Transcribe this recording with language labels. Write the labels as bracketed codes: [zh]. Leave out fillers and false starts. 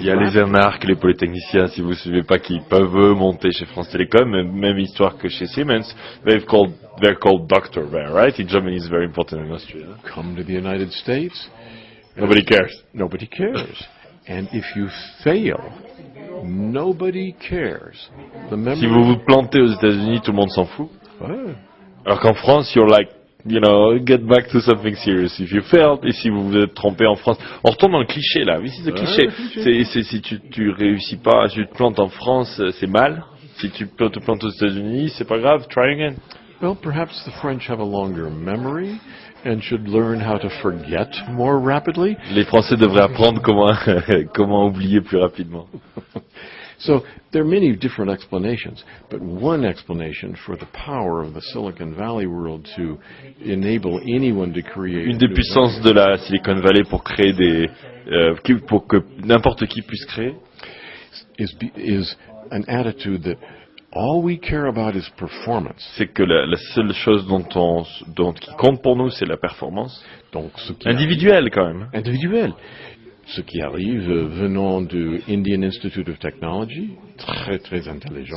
[fr] Il y a les énarques, les polytechniciens, si vous ne suivez pas, qui peuvent monter chez France Télécom, même histoire que chez Siemens. [en] They're called doctor there, right? In Germany, it's very important in Austria. Come to the United States. Nobody cares. Nobody cares. And if you fail, nobody cares. [fr] Si vous vous plantez aux États-Unis, tout le monde s'en fout. Ouais. Alors qu'en France, [en] you're like, get back to something serious. If you failed, [fr] et si vous vous êtes trompé en France, on retourne dans le cliché là. Oui, c'est le cliché. C'est si tu réussis pas, si tu te plantes en France, c'est mal. Si tu te plantes aux États-Unis, c'est pas grave. [en] Try again. Well, perhaps the French have a longer memory and should learn how to forget more rapidly. [fr] Les Français devraient apprendre comment oublier plus rapidement. [en] So there are many different explanations, but one explanation for the power of the Silicon Valley world to enable anyone to create. [fr] Une des puissances de la Silicon Valley pour créer pour que n'importe qui puisse créer. [en] Is an attitude that all we care about is performance. [fr] C'est que la seule chose qui compte pour nous, c'est la performance. Donc, individuelle quand même. Individuelle. Ce qui arrive venant du Indian Institute of Technology, très très intelligent.